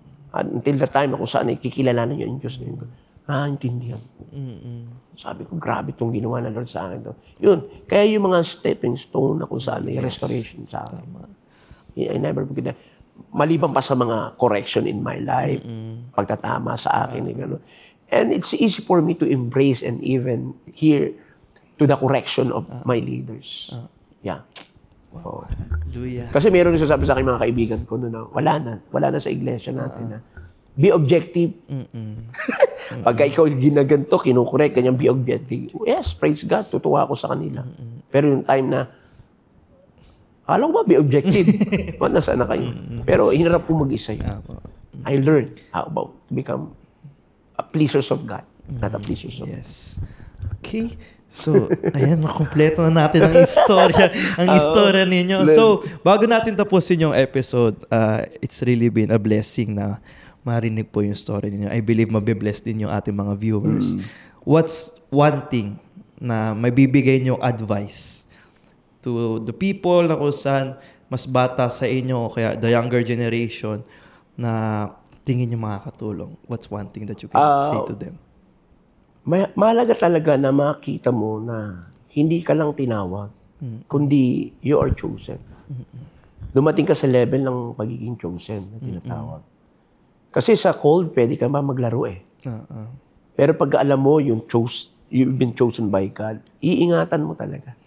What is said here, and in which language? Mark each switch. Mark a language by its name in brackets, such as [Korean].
[Filipino] Until the time na kung saan ikikilalanan nyo yung Diyos na yun. Intindihan ko. Sabi ko, grabe itong ginawa na Lord sa akin. Yun. Kaya yung mga stepping stone na kung saan may restoration sa akin. [English] I never forget that. [Filipino] Maliban pa sa mga correction in my life, pagtatama sa akin. [English] And it's easy for me to embrace and even hear to the correction of my leaders. Yeah. Wow. Hallelujah. [Filipino] Kasi meron yung sasabi sa akin mga kaibigan ko na wala na sa iglesia natin na [English] be objective. [Filipino] Pagka ikaw ginaganto, kinukorek, ganyan, [English] be objective. [Filipino] Yes, praise God, tutuwa ako sa kanila. Pero yung time na, alam mo ba, [English] be objective? [Filipino] Nasaan na kayo? Pero hinarap ko mag-isa yun. [English] I learned how about to become a pleasers of God, not a pleasers of God. Yes. Okay. [Filipino] So, ayan, nakompleto na natin ang istorya, istorya ninyo. So, bago natin tapusin yung episode, [English] it's really been a blessing [Filipino] na marinig po yung story ninyo. [English] I believe [Filipino] mabibless din yung ating mga viewers. [English] What's one thing [Filipino] na may bibigay nyo [English] advice to the people [Filipino] na kung saan mas bata sa inyo o kaya [English] the younger generation [Filipino] na tingin nyo makakatulong? [English] What's one thing that you can say to them? [Filipino] Mahalaga talaga na makita mo na hindi ka lang tinawag, kundi [English] you are chosen. [Filipino] Dumating ka sa level ng pagiging chosen na tinatawag. Kasi sa cold, pwede ka ba maglaro eh. Pero pag alam mo [English] you've been chosen by God, [Filipino] iingatan mo talaga.